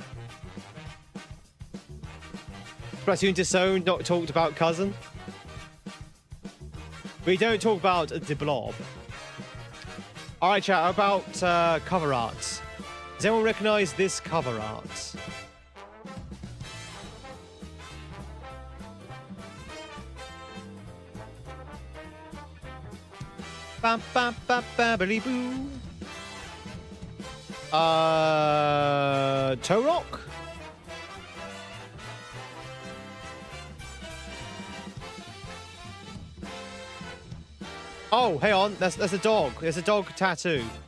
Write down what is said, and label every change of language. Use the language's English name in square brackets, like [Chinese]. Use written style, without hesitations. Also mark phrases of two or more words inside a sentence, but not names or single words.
[English] Splatoon Disowned, not talked about cousin. We don't talk about the blob. All right, chat. How about cover art? Does anyone recognize this cover art? Bam, bam, bam, babbly boo. Toe Rock? Oh, hang on. That's a dog. There's a dog tattoo.